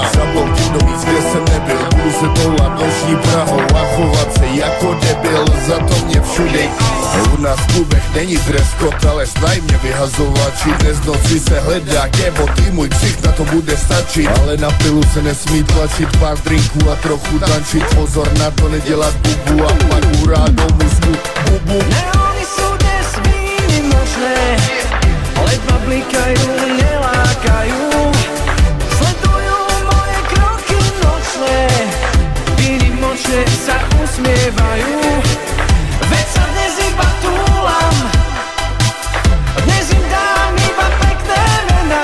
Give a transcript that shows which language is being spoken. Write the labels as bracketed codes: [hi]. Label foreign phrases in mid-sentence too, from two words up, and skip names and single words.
[cs] Zabloudím do míst, kde jsem nebyl, budu se toulat noční Prahou a chovat se jako debil, za to mě všude. U nás v klubech není [en] dress code, [cs] ale snaj mě vyhazovači. Dnes noci se hledá kebot, i můj ksich na to bude stačit. Ale na pilu se nesmí tlačit, pár drinků a trochu tančit. Pozor na to nedělat bubu a pak hurá do mozku. Bubu. [sk] Neony sú dnes výnimočné, ledva blikajú, nelákajú. Sledujú moje kroky nočné, výnimočne sa usmievajú. Veď sa dnes iba túlam, dnes im dám iba pekné mená.